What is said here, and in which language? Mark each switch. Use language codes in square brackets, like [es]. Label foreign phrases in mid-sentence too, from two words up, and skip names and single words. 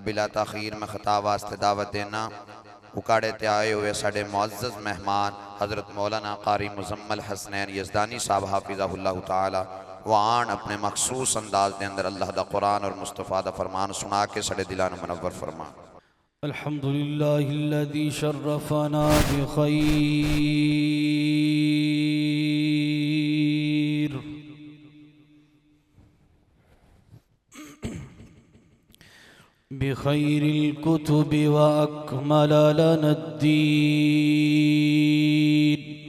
[pa] بلا تاخیر میں خطاب واسطے دعوت دینا اکاڑے تے آئے ہوئے ساڑے معزز مہمان حضرت مولانا قاری مزمل حسنین یزدانی صاحب [ar] حافظہ اللہ تعالی [pa] وآن اپنے مخصوص انداز دے اندر اللہ دا قرآن اور مصطفیٰ دا فرمان سنا کے ساڑے دلان منور فرمان. [ar] الحمدللہ الذی شرفنا بخیر بخير الكتب وأكمل لنا الدين